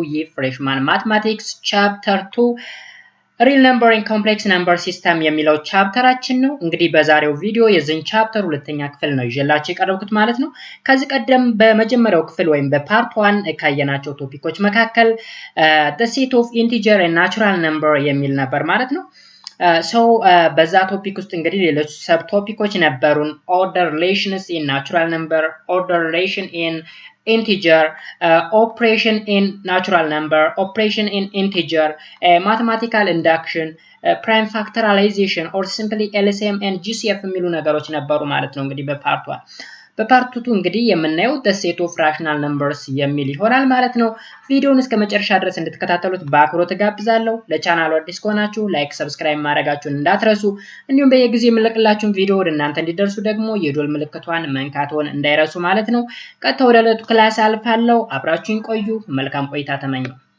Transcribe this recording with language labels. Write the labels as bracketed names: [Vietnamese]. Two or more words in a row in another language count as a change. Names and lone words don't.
[Amharic] ይህ [English] Freshman Mathematics Chapter 2 Real Number in Complex Number System [Amharic] የሚለው ቻፕተራችን ነው። እንግዲህ በዛሬው ቪዲዮ የዚህን ቻፕተር ሁለተኛ ክፍል ነው ይዤላችሁ የቀረብኩት ማለት ነው። ከዚህ ቀደም በመጀመሪያው ክፍል ወይም በፓርት 1 ካየናቸው ቶፒኮች መካከል [English] the set of integer and natural number [Amharic] የሚል ነበር ማለት ነው። በዛ ቶፒክ ውስጥ እንግዲህ ሌሎች ሰብ ቶፒኮች ነበሩን። [English] order relations in natural number, order relation in integer, operation in natural number, operation in integer, mathematical induction, prime factorization or simply LCM and [Amharic] GCF የሚሉ ነገሮች ነበሩ ማለት ነው። እንግዲህ በፓርት 1 በፓርት 2 እንግዲህ የምናየው [English] the set of fractional numbers [Amharic] የሚል ይሆናል ማለት ነው። ቪዲዮውን እስከ መጨረሻ ድረስ እንድትከታተሉት በአክብሮት ጋብዛለሁ። ለቻናሉ አዲስ ከሆናችሁ [English] like, subscribe [Amharic] ማድረጋችሁን እንዳትረሱ፣ እንዲሁም በየጊዜው የምለቅላችሁን ቪዲዮ ወደ እናንተ እንዲደርሱ ደግሞ የዶል ምልክቷን መንካትዎን እንዳይረሱ ማለት ነው። ቀጥታ ወደ ዕለቱ ክላስ አልፋለሁ። አብራችሁን ቆዩ። መልካም ቆይታ ተመኘው።